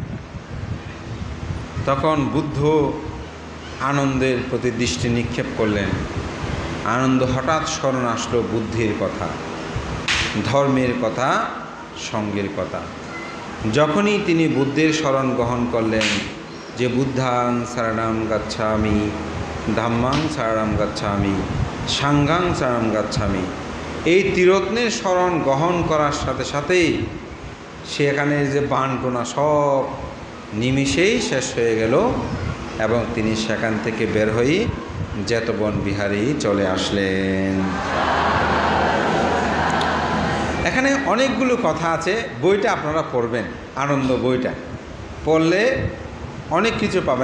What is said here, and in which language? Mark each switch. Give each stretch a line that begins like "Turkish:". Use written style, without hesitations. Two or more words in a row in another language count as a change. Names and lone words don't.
Bangla: তখন বুদ্ধ আনন্দের প্রতি দৃষ্টি নিক্ষেপ করলেন। আনন্দ হঠাৎ স্মরণ আসলো বুদ্ধির কথা, ধর্মের কথা, সঙ্গের কথা। যখনই তিনি বুদ্ধের শরণ গ্রহণ করলেন যে
Pali: বুদ্ধাং শরণং গচ্ছামি, ধাম্মাং শরণং গচ্ছামি, সাঙ্ঘাং শরণং গচ্ছামি,
Bangla: এই ত্রিরত্নের শরণ গ্রহণ করার সাথে সাথেই সেখানে যে বানটোনা সব নিমিষেই শেষ হয়ে গেল এবং তিনি সেখান থেকে বের হয়ে জেতবন বিহারী চলে আসলেন। এখানে অনেকগুলো কথা আছে, বইটা আপনারা পড়বেন, আনন্দ বইটা পড়লে অনেক কিছু পাবেন।